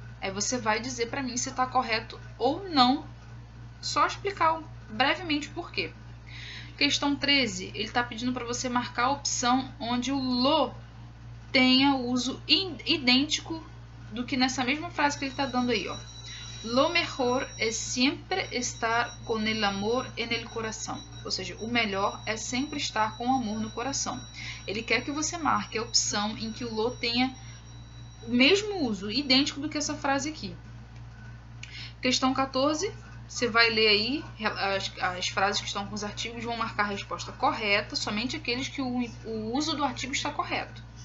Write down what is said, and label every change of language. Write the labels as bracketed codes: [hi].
[pt] Aí você vai dizer para mim se está correto ou não. Só explicar brevemente o porquê. Questão 13. Ele está pedindo para você marcar a opção onde o lo tenha uso idêntico do que nessa mesma frase que ele está dando aí. Ó. [es] Lo mejor es siempre estar con el amor en el corazón. [pt] Ou seja, o melhor é sempre estar com o amor no coração. Ele quer que você marque a opção em que o lo tenha o mesmo uso, idêntico do que essa frase aqui. Questão 14, você vai ler aí as frases que estão com os artigos, vão marcar a resposta correta, somente aqueles que o uso do artigo está correto.